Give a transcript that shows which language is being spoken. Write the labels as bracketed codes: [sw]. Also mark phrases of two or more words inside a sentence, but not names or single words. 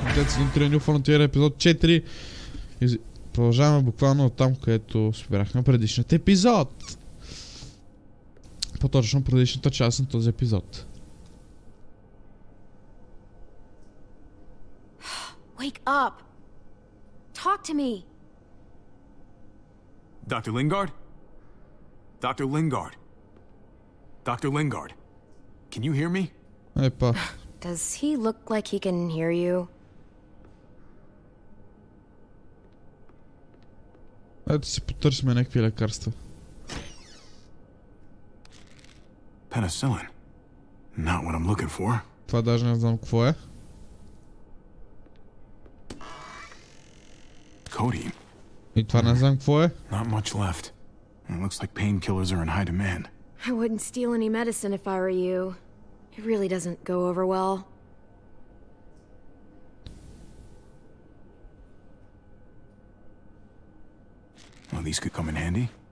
[bg] Resident Evil New Frontier епизод 4 и продължаваме буквално от там, където спирахме предишният епизод. По-точно предишната част на този епизод. [en] Wake up! Talk to me! Dr. Lingard? Dr. Lingard? Dr. Lingard? Can you hear me? [bg] Епа. [en] Does he look like he can hear you? [bg] Ето си потърсиме някакви лекарства. [en] Penicillin. Not what I'm looking for. [bg] Това даже не знам какво е. [en] Codeine. [bg] И това не знам какво е. [en] Not much left. It looks like painkillers are in high demand. I wouldn't steal any medicine if I were you. It really doesn't go over well. Well, these could come in handy.